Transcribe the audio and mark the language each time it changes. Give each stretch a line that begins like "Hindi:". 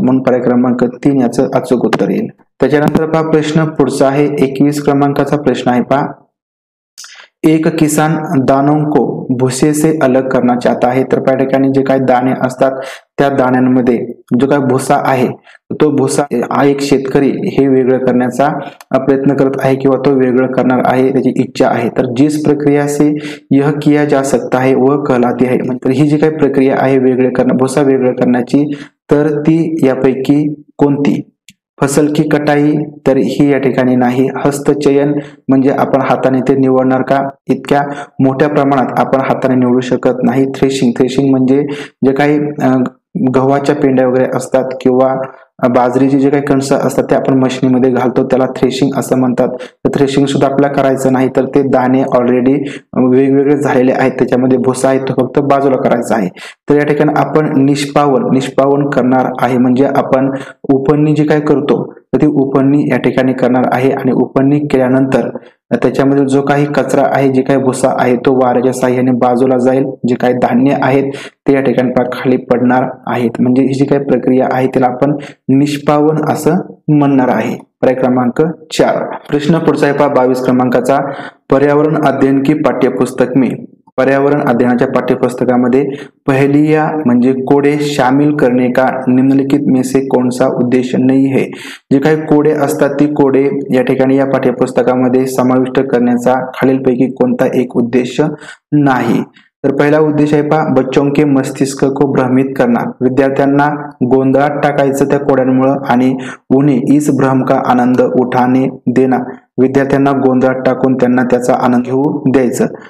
Marathi: म्हणून पर्याय क्रमांक 3 याचं अचूक उत्तर येईल। त्याच्यानंतर पहा प्रश्न पुढचा आहे 21 क्रमांकाचा प्रश्न आहे पहा,
Hindi: एक किसान दानों को भूसे से अलग करना चाहता है।
Marathi: तर त्या ठिकाणी जे काही दाणे असतात त्या दाण्यांमध्ये जो काही भुसा आहे तो भुसा हा एक शेतकरी हे वेगळं करण्याचा प्रयत्न करत आहे किंवा तो वेगळं करणार आहे, त्याची इच्छा आहे।
Hindi: तर जिस प्रक्रिया से यह किया जा सकता है वह कहलाती है।
Marathi: तर ही जी काही प्रक्रिया आहे वेगळे करणं भुसा वेगळं करण्याची तर ती यापैकी कोणती।
Hindi: फसल की कटाई
Marathi: तर ही या ठिकाणी नाही। हस्तचयन म्हणजे आपण हाताने ते निवडणार का, इतक्या मोठ्या प्रमाणात आपण हाताने निवडू शकत नाही। थ्रेशिंग म्हणजे जे काही गव्हाच्या पेंड्या वगैरे असतात किंवा बाजरीचे जे काही कणस असतात ते आपण मशीनमध्ये घालतो, त्याला थ्रेशिंग असं म्हणतात. तर थ्रेशिंग सुद्धा आपल्याला करायचं नाही, तर ते दाणे ऑलरेडी वेगवेगळे झालेले आहेत, त्याच्यामध्ये भुसा आहे, तो फक्त बाजूला करायचा आहे. तर या ठिकाणी आपण निष्पावन करणार आहे, म्हणजे आपण उपणणी जी काय करतो तर ती उपणणी या ठिकाणी करणार आहे. आणि उपणणी केल्यानंतर त्याच्यामधील जो काही कचरा आहे, जे काही भुसा आहे, तो वाऱ्याच्या साह्याने बाजूला जाईल. जे काही धान्य आहेत ते या ठिकाणी खाली पडणार आहेत. म्हणजे ही जी काही प्रक्रिया आहे त्याला आपण निष्पावन असं म्हणणार आहे. पर्याय क्रमांक 4. प्रश्न पुढचा आहे पहा 22 क्रमांकाचा.
Hindi: पर्यावरण अध्ययन की पाठ्यपुस्तक में
Marathi: पर्यावरण अध्ययनाच्या पाठ्यपुस्तकामध्ये
Hindi: पहलिया
Marathi: म्हणजे कोडे
Hindi: शामिल करने का निम्नलिखित में से कौन सा उद्देश्य नहीं है.
Marathi: जे काही कोडे असतात ती कोडे या ठिकाणी या पाठ्यपुस्तकामध्ये समाविष्ट करण्याचा खालीलपैकी कोणता एक उद्देश नाही. तर पहिला उद्देश आहे पहा
Hindi: बच्चों के मस्तिष्क को भ्रमित करना,
Marathi: विद्यार्थ्यांना गोंधळात टाकायचं त्या कोड्यांमुळे आणि
Hindi: उन्हें इस भ्रम का आनंद उठाने देना,
Marathi: विद्यार्थ्यांना गोंधळात टाकून त्यांना त्याचा आनंद घेऊ द्यायचं.